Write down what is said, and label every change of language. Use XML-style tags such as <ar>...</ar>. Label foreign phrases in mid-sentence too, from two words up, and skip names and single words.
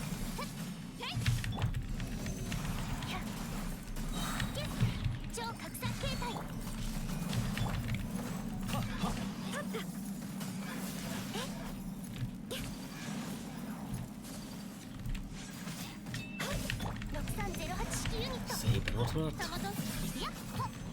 <ja>超拡散形態。6308式ユニット。</ja> <hu>Szépen ott maradt. たまといやほっ</hu>